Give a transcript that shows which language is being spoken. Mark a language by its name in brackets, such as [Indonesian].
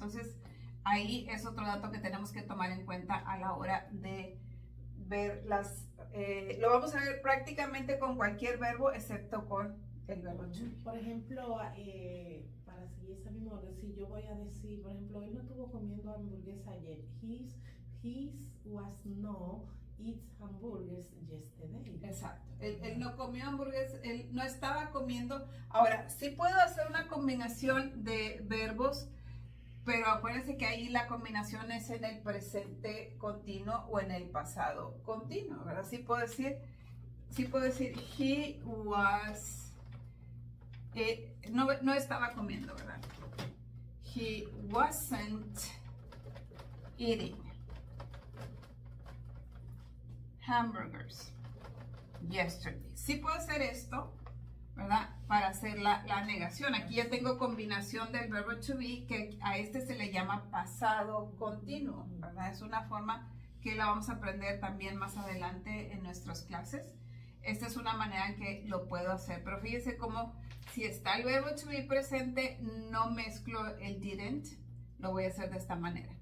[Spanish] Entonces, ahí es otro dato que tenemos que tomar en cuenta a la hora de ver lo vamos a ver prácticamente con cualquier verbo, excepto con el verbo to be. Por ejemplo, para seguir esa misma orden, si yo voy a decir, por ejemplo, él no estuvo comiendo hamburguesa ayer. [English] His was no eat hamburgers yesterday. [Spanish] Exacto. Él no comió hamburguesas, él no estaba comiendo. Ahora, sí puedo hacer una combinación de verbos, pero acuérdense que ahí la combinación es en el presente continuo o en el pasado continuo, ¿verdad? Sí puedo decir, [English] he was, [Spanish] no estaba comiendo, ¿verdad? [English] He wasn't eating hamburgers yesterday. [Spanish] Sí puedo hacer esto, ¿verdad? Para hacer la negación. Aquí ya tengo combinación del verbo to be, que a este se le llama pasado continuo, ¿verdad? Es una forma que la vamos a aprender también más adelante en nuestras clases. Esta es una manera en que lo puedo hacer, pero fíjense cómo si está el verbo to be presente, no mezclo el didn't, lo voy a hacer de esta manera.